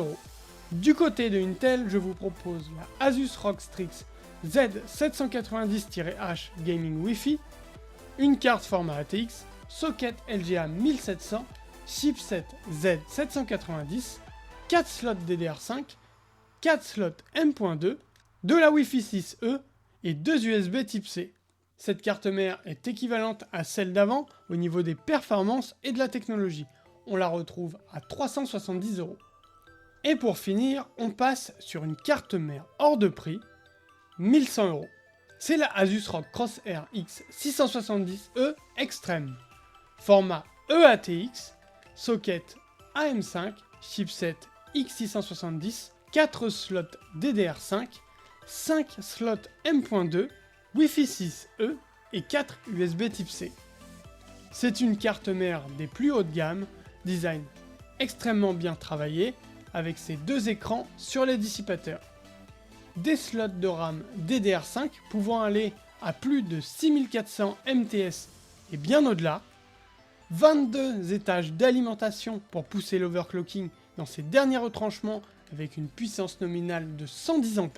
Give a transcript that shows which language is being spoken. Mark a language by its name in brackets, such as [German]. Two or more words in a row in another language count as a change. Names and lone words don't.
[French] Du côté de Intel, je vous propose la Asus ROG Strix Z790-H Gaming Wi-Fi, une carte format ATX, socket LGA 1700, chipset Z790, 4 slots DDR5, 4 slots M.2, de la Wi-Fi 6E et 2 USB Type C. Cette carte mère est équivalente à celle d'avant au niveau des performances et de la technologie. On la retrouve à 370 €. Et pour finir, on passe sur une carte mère hors de prix, 1100 €. C'est la Asus ROG Crosshair X670E Extreme. Format EATX, socket AM5, chipset X670, 4 slots DDR5, 5 slots M.2, Wi-Fi 6E et 4 USB Type C. C'est une carte mère des plus haut de gamme, design extrêmement bien travaillé, avec ses deux écrans sur les dissipateurs. Des slots de RAM DDR5 pouvant aller à plus de 6400 MTS et bien au-delà, 22 étages d'alimentation pour pousser l'overclocking dans ses derniers retranchements avec une puissance nominale de 110 A.